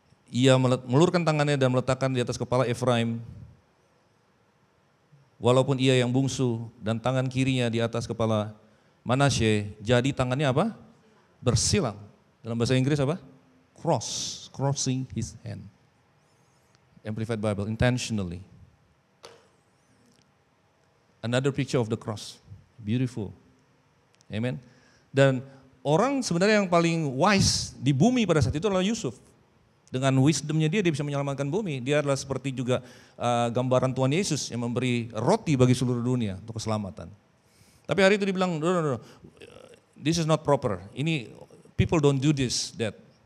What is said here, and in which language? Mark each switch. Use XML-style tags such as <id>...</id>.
<id>Ia meluruskan tangannya dan meletakkan di atas kepala Efraim, walaupun ia yang bungsu, dan tangan kirinya di atas kepala Manasye, jadi tangannya apa? Bersilang. Dalam bahasa Inggris apa?</id> <en>Crossing his hand. Amplified Bible, intentionally. Another picture of the cross. Beautiful. Amen.</en> <id>Dan orang sebenarnya yang paling wise di bumi pada saat itu adalah Yusuf. Dengan wisdomnya dia bisa menyelamatkan bumi. Dia adalah seperti juga gambaran Tuhan Yesus yang memberi roti bagi seluruh dunia untuk keselamatan. Tapi hari itu dibilang,</id> <en>no, this is not proper.</en> <id>Ini</id> <en>people don't do this, that.</en>